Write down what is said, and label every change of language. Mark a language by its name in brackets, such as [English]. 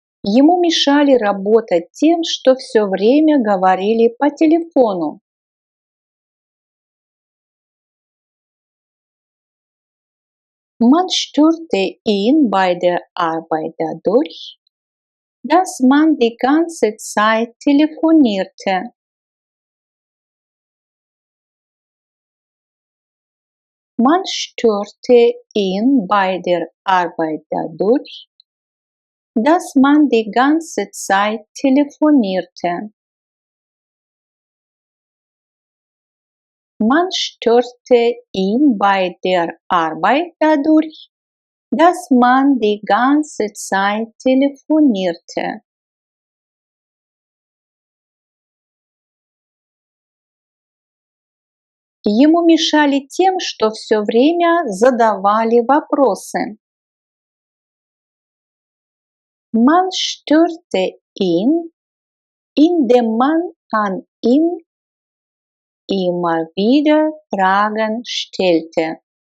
[Russian] Ему мешали работать тем, что все время говорили по телефону. [German] Man störte ihn bei der Arbeit dadurch, dass man die ganze Zeit telefonierte. Man störte ihn bei der Arbeit dadurch, dass man die ganze Zeit telefonierte. Man störte ihn bei der Arbeit dadurch, dass man die ganze Zeit telefonierte. [Russian] Ему мешали тем, что все время задавали вопросы. [German] Man störte ihn, indem man an ihn immer wieder Fragen stellte.